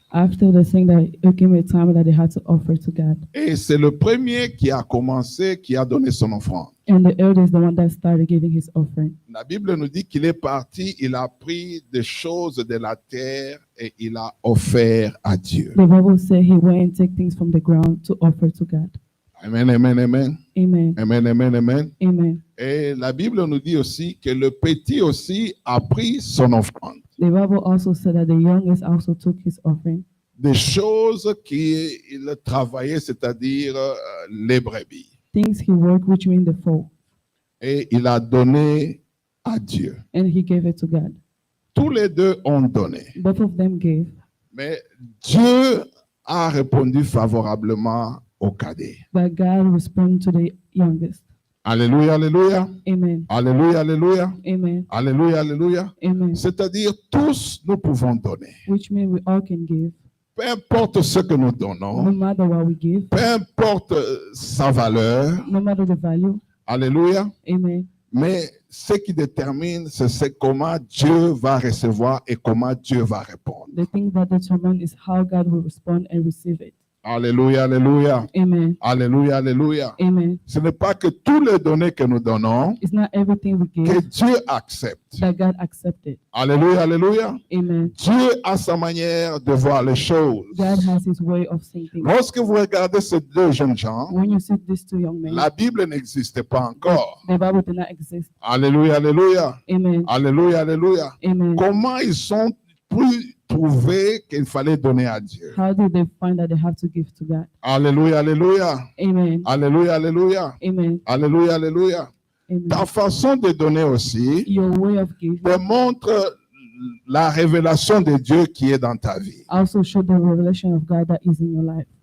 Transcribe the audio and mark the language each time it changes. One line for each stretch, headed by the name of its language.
English: After the thing that it came a time that they had to offer to God.
French: Et c'est le premier qui a commencé, qui a donné son offrande.
English: And the elder is the one that started giving his offering.
French: La Bible nous dit qu'il est parti, il a pris des choses de la terre et il a offert à Dieu.
English: The Bible said he went and took things from the ground to offer to God. Amen, amen, amen. Amen. Amen, amen, amen. Amen.
French: Et la Bible nous dit aussi que le petit aussi a pris son offrande.
English: The Bible also said that the youngest also took his offering.
French: Des choses qu'il travaillait, c'est-à-dire les brebis.
English: Things he worked, which mean the fold.
French: Et il a donné à Dieu.
English: And he gave it to God.
French: Tous les deux ont donné.
English: Both of them gave.
French: Mais Dieu a répondu favorablement au cadet.
English: But God responded to the youngest. Alléluia, alléluia. Amen. Alléluia, alléluia. Amen. Alléluia, alléluia. Amen.
French: C'est-à-dire, tous nous pouvons donner.
English: Which means we all can give.
French: Peu importe ce que nous
English: No
French: donnons,
English: matter what we give,
French: peu importe sa valeur.
English: no matter the value. Alléluia. Amen.
French: Mais ce qui détermine, c'est comment Dieu va recevoir et comment Dieu va répondre.
English: The thing that determines is how God will respond and receive it. Alléluia, alléluia. Amen. Alléluia, alléluia. Amen.
French: Ce n'est pas que tous les données que nous donnons,
English: It's not everything we
French: que
English: give
French: Dieu accepte.
English: that God accepted. Alléluia, alléluia. Amen.
French: Dieu a sa manière de voir les choses.
English: God has his way of seeing things.
French: Lorsque vous regardez ces deux jeunes gens,
English: When you see these two young men,
French: la Bible n'existait pas encore.
English: the Bible did not exist. Alléluia, alléluia. Amen. Alléluia, alléluia. Amen.
French: Comment ils sont pu trouver qu'il fallait donner à Dieu?
English: How did they find that they have to give to God? Alléluia, alléluia. Amen. Alléluia, alléluia. Amen. Alléluia, alléluia. Amen.
French: Ta façon de donner aussi
English: Your way of giving
French: démontre la révélation de Dieu qui est dans ta vie.
English: also show the revelation of God that is in your life.